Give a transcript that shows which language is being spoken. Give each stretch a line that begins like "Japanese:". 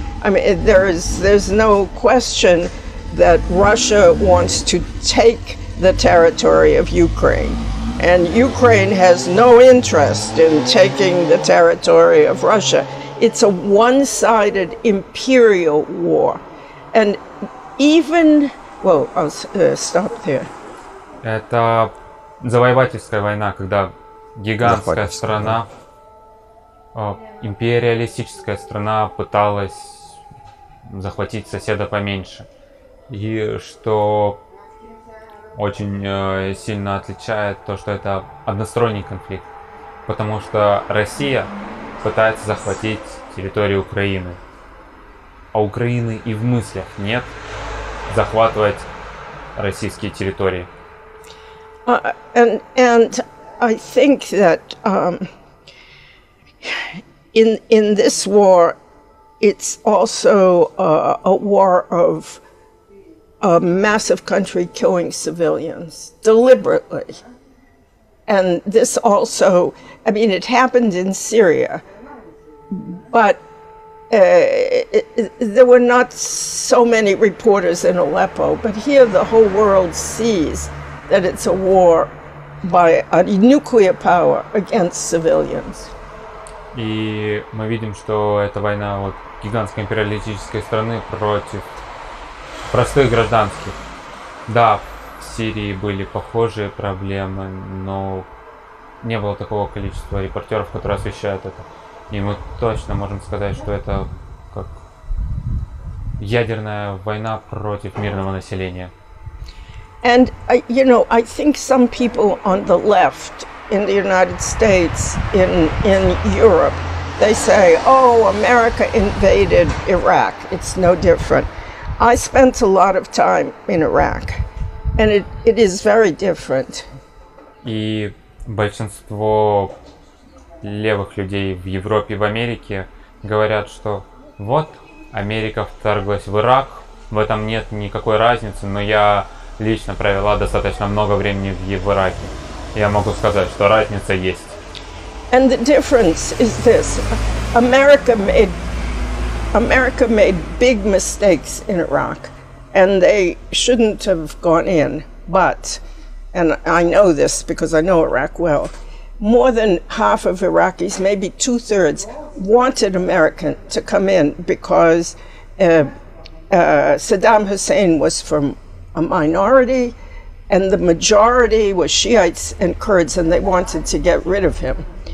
English: I mean, there's no question that Russia wants to take the territory of Ukraine. And Ukraine has no interest in taking the territory of Russia. It's a one-sided imperial war. And even, well, I'll stop there.
Russian: Это завоевательская война, когда гигантская страна, империалистическая страна пыталась захватить соседа поменьше. И что очень сильно отличает то, что это односторонний конфликт, потому что Россия пытается захватить территорию Украины, а Украины и в мыслях нет захватывать российские территории.
English: And I think that in this war, it's also a war of a massive country killing civilians deliberately. And this also, I mean, it happened in Syria, but there were not so many reporters in Aleppo, but here the whole world sees that it's a war by a nuclear power against civilians.
Russian: И мы видим, что это война вот гигантской империалистической страны против простых гражданских. Да, в Сирии были похожие проблемы, но не было такого количества репортеров, которые освещают это. И мы точно можем сказать, что это как ядерная война против мирного населения.
English: And, you know, I think some people on the left in the United States, in Europe, they say, oh, America invaded Iraq. It's no different. I spent a lot of time in Iraq, and it is very different.
Russian: И большинство левых людей в Европе и в Америке говорят, что вот Америка вторглась в Ирак, в этом нет никакой разницы, но я лично провела достаточно много времени в Ираке. Я могу сказать, что разница есть.
English: And the difference is this: America made big mistakes in Iraq, and they shouldn't have gone in. But, and I know this because I know Iraq well, more than half of Iraqis, maybe 2/3, wanted America to come in because Saddam Hussein was from a minority, and the majority was Shiites and Kurds, and they wanted to get rid of him.